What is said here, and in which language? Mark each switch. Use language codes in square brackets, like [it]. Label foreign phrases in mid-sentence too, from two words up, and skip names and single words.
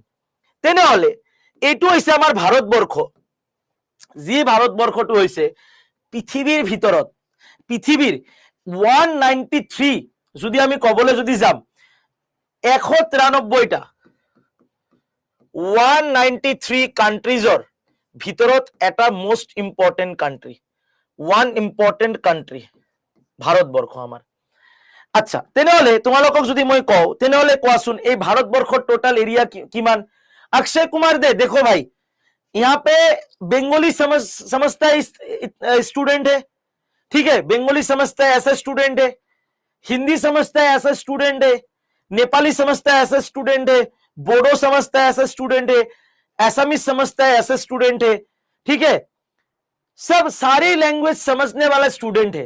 [as] তেনেহলে এইটো হৈছে আমাৰ ভাৰতবৰ্ষ, যি ভাৰতবৰ্ষটো হৈছে পৃথিৱীৰ ভিতৰত, পৃথিৱীৰ 193, যদি আমি কবলৈ যদি যাম 193টা 193 কান্ট্ৰিজৰ ভিতৰত এটা [en] most important country, one important country [as] ভাৰতবৰ্ষ আমাৰ। আচ্ছা, তেনেহলে তোমালোকক যদি মই কওঁ, তেনেহলে কোৱাচোন এই ভাৰতবৰ্ষৰ [en] total area [as] কিমান? [hi] अक्षय कुमार दे, देखो भाई यहाँ पे बंगाली समझता है स्टूडेंट है, ठीक है, बंगाली समझता है ऐसा स्टूडेंट है, हिंदी समझता है ऐसा स्टूडेंट है, नेपाली समझता है ऐसा स्टूडेंट है, बोडो समझता है ऐसा स्टूडेंट है, असमीज समझता है ऐसा स्टूडेंट है, ठीक है, सब सारी लैंग्वेज समझने वाला स्टूडेंट है।